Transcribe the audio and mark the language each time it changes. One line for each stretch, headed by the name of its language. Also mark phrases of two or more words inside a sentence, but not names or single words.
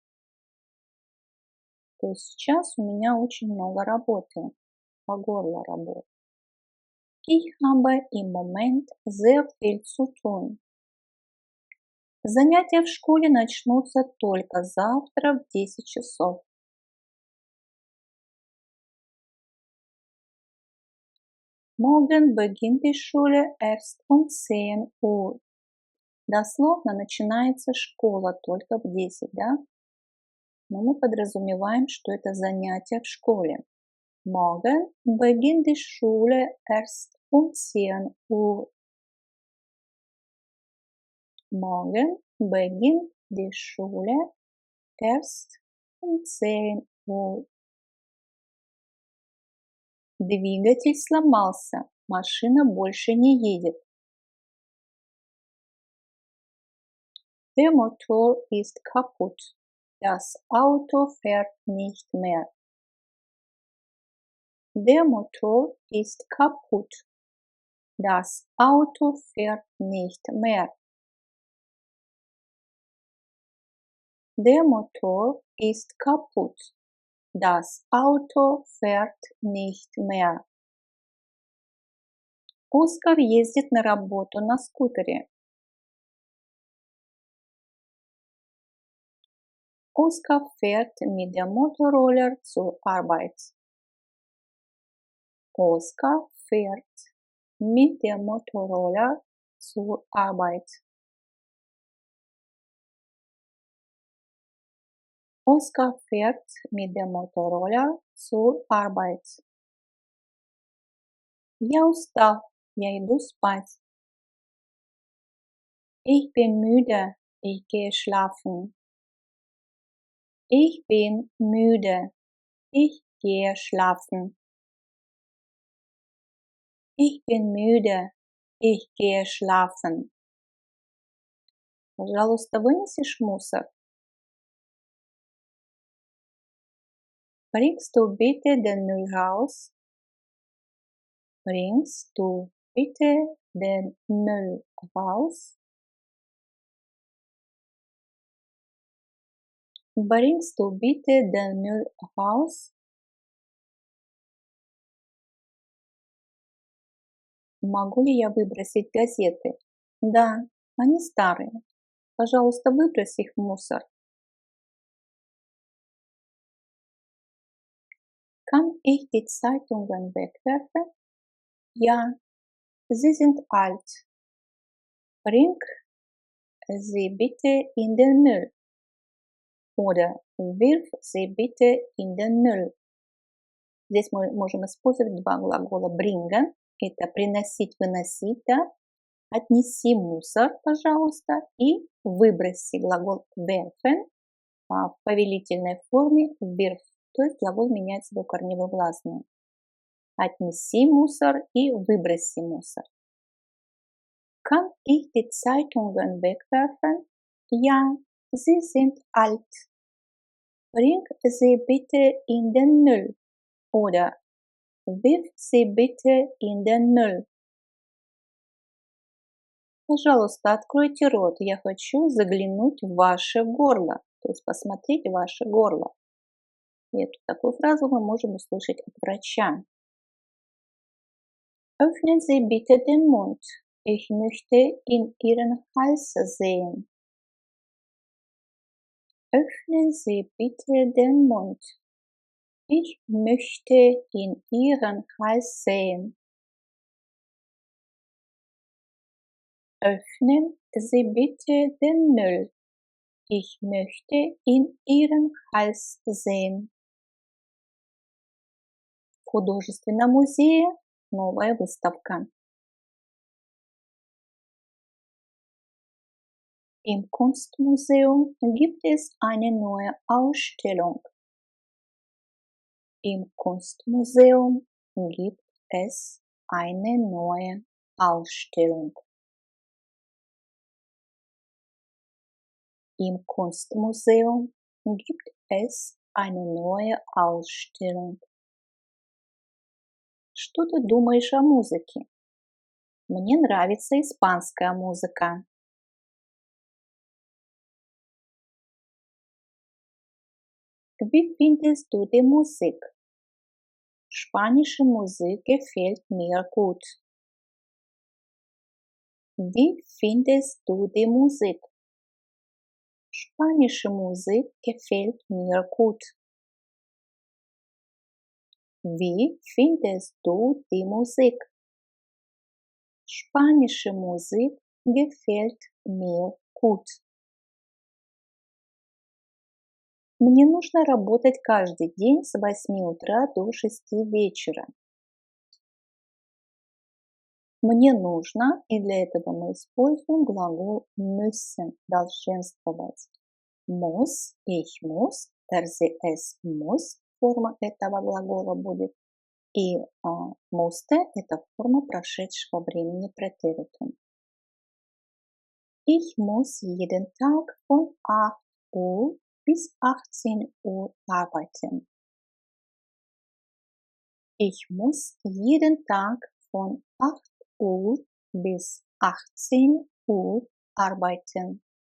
Russian: То есть сейчас у меня очень много работы, по горло работы.
German: Ich habe im Moment sehr viel zu tun.
Russian: Занятия в школе начнутся только завтра в 10 часов.
German: Morgen beginnt die Schule erst um 10 Uhr.
Russian: Дословно начинается школа только в 10, да? но мы подразумеваем, что это занятие в школе.
German: Morgen beginnt die Schule erst um 10 Uhr. Morgen beginnt die Schule erst um 10 Uhr.
Russian: Двигатель сломался, машина больше не едет.
German: Der Motor ist kaputt, das Auto fährt nicht mehr. Der Motor ist kaputt, das Auto fährt nicht mehr. Der Motor ist kaputt, das Auto fährt nicht mehr.
Russian: Оскар ездит на работу на скутере.
German: Oskar fährt mit dem Motorroller zur Arbeit. Oskar fährt mit dem Motorroller zur Arbeit. Oskar fährt mit dem Motorroller zur Arbeit.
Russian: Я устал, я иду спать.
German: Ich bin müde, ich gehe schlafen. Ich bin müde, ich gehe schlafen. Ich bin müde, ich gehe schlafen.
Russian: Пожалуйста, вынесешь мусор?
German: Bringst du bitte den Müll raus? Bringst du bitte den Müll raus? Bringst du bitte den Müll raus?
Russian: Могу ли я выбросить газеты? Да, они старые. Пожалуйста, выбрось их в мусор.
German: Kann ich die Zeitungen wegwerfen? Ja, sie sind alt. Bring sie bitte in den Müll. Oder wirf sie bitte in den Müll.
Russian: Здесь мы можем использовать два глагола bringen. Это приносить, выносить, да? Отнеси мусор, пожалуйста, и выброси глагол werfen в повелительной форме wirf, то есть глагол меняет свою корневую гласную. Отнеси мусор и выброси мусор.
German: Kann ich die Zeitungen wegwerfen? Ja, sie sind alt. Bring sie bitte in den Müll. Oder wirf sie bitte in den Müll.
Russian: Пожалуйста, откройте рот, я хочу заглянуть в ваше горло, то есть посмотреть в ваше горло. И эту такую фразу мы можем услышать от врача.
German: Öffnen Sie bitte den Mund, ich möchte in Ihren Hals sehen. Öffnen Sie bitte den Mund, ich möchte in Ihren Hals sehen. Öffnen Sie bitte den Müll. Ich möchte in Ihren Hals sehen.
Russian: В художественном музее новая выставка.
German: Im Kunstmuseum gibt es eine neue Ausstellung. Im Kunstmuseum gibt es eine neue Ausstellung. Im Kunstmuseum gibt es eine neue Ausstellung.
Russian: Что ты думаешь о музыке? Мне нравится испанская музыка.
German: Wie findest du die Musik? Spanische Musik gefällt mir gut. Wie findest du die Musik? Spanische Musik gefällt mir gut. Wie findest du die Musik? Spanische Musik gefällt mir gut.
Russian: Мне нужно работать каждый день с 8 утра до 6 вечера. Мне нужно, и для этого мы используем глагол müssen, долженствовать.
German: Muss, ich muss, es muss,
Russian: форма этого глагола будет. И musste – это форма прошедшего времени претеритум.
German: Ich muss jeden Tag von 8 Uhr bis 18 Uhr arbeiten. Ich muss jeden Tag von 8 Uhr bis 18 Uhr arbeiten.